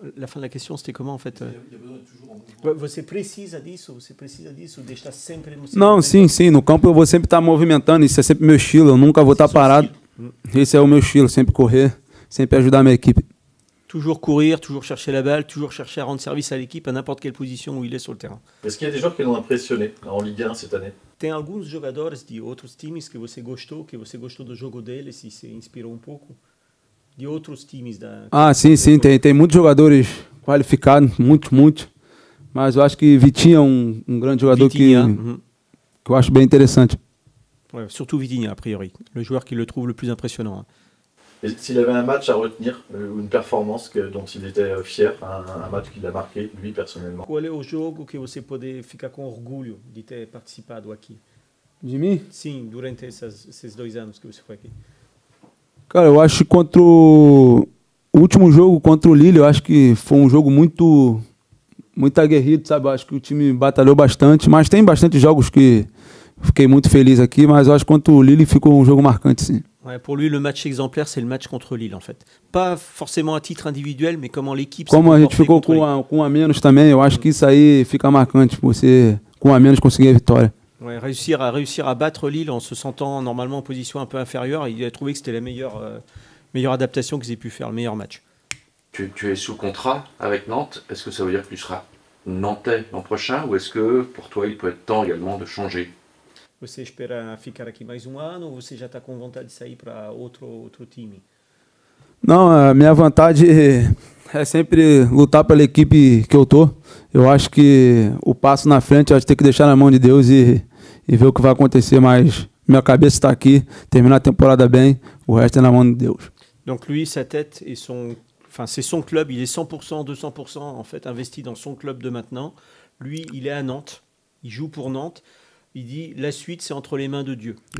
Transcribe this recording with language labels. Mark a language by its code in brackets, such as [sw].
[fr] La fin de la question, c'était comment en fait? Il a besoin d'être toujours en mouvement. [pt] Você precisa disso, de estar sempre no Não, sim. No campo eu vou sempre estar movimentando. Isso é sempre meu estilo. Eu nunca vou estar parado. Esse é o meu estilo, sempre correr, sempre ajudar a minha equipe. [fr] Toujours courir, toujours chercher la balle, toujours chercher à rendre service à l'équipe à n'importe quelle position où il est sur le terrain. Est-ce qu'il y a des joueurs qui l'ont impressionné en Ligue 1 cette année? [pt] Tem alguns jogadores de outros times que você gostou do jogo deles e se inspirou pouco? De outros times da... Ah, sim. Tem muitos jogadores qualificados, muitos. Mas eu acho que Vitinha é um grande jogador que eu acho bem interessante. [fr] Ouais, surtout Vitinha, a priori. Le joueur qui le trouve le plus impressionnant. Et s'il avait un match à retenir, ou une performance dont il était fier, un match qu'il a marqué, lui, personnellement. [pt] Qual é o jogo que você pode ficar com orgulho de ter participado aqui? De mim? Sim, durante esses 2 anos que você foi aqui. Cara, eu acho que contra o último jogo contra o Lille, eu acho que foi um jogo muito aguerrido, sabe? Eu acho que o time batalhou bastante, mas tem bastante jogos que fiquei muito feliz aqui, mas eu acho que contra o Lille ficou um jogo marcante, sim. [fr] Ouais, pour lui, le match exemplaire, c'est le match contre Lille, en fait. Pas forcément à titre individuel, mais comment l'équipe... [pt] Como a gente ficou com um a menos também, eu acho que isso aí fica marcante, você com um a menos conseguir a vitória. [fr] Ouais, réussir à battre Lille en se sentant normalement en position un peu inférieure, il a trouvé que c'était la meilleure adaptation qu'ils aient pu faire, le meilleur match. Tu es sous contrat avec Nantes, est-ce que ça veut dire que tu seras nantais l'an prochain ou est-ce que pour toi il peut être temps également de changer? [pt] Você espera ficar aqui mais ano ou você já está com vontade de sair para outro time? Não, a minha vontade é sempre lutar pela equipe que eu tô. Eu acho que o passo na frente eu acho que tem que deixar na mão de Deus e ver o que vai acontecer, mas minha cabeça está aqui, terminar a temporada bem, o resto é na mão de Deus. [fr] Donc lui, sa tête et c'est son club, il est 100%, 200% en fait investi dans son club de maintenant. Lui, il est à Nantes, il joue pour Nantes. Il dit la suite c'est entre les mains de Dieu.